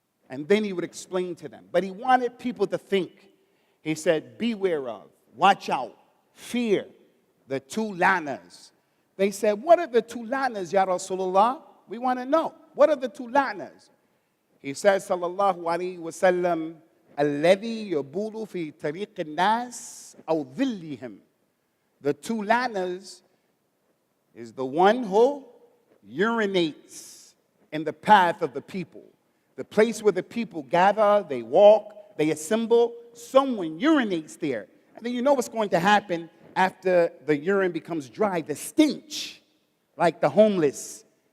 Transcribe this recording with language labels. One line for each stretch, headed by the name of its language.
English: And then he would explain to them. But he wanted people to think. He said, beware of, watch out, fear the two lanas. They said, what are the two lanas, Ya Rasulullah? We want to know. What are the two lanas? He says,
Arabic: sallallahu alayhi wa sallam, الذي يبول في طريق الناس أو ظلهم.
English: The two lanas is the one who urinates in the path of the people. The place where the people gather, they walk, they assemble, someone urinates there. And then you know what's going to happen after the urine becomes dry, the stench, like the homeless.